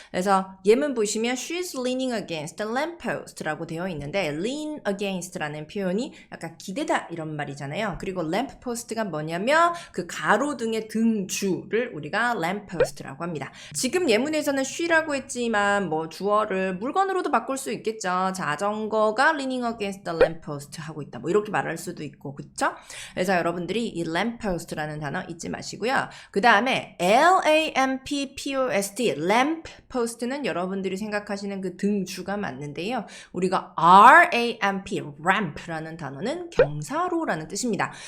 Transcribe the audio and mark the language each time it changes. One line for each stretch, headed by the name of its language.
Korean: 그래서 예문 보시면
English: she's leaning against the lampost
Korean: 라고 되어 있는데 lean against라는 표현이 약간 기대다 이런 말이잖아요. 그리고 lampost가 뭐냐면 그 가로등의 등주를 우리가 lampost라고 합니다. 지금 예문에서는 she라고 했지만 뭐 주어를 물건으로도 바꿀 수 있겠죠. 자전거가
English: leaning against the lamppost
Korean: 하고 있다. 뭐 이렇게 말할 수도 있고, 그쵸? 그래서 여러분들이 이 lampost라는 단어 잊지 마시고요. 그 다음에 lamppost, lampost는 여러분들이 생각하시는 그 등주가 맞는데요. 우리가 ramp라는 단어는 경사로라는 뜻입니다.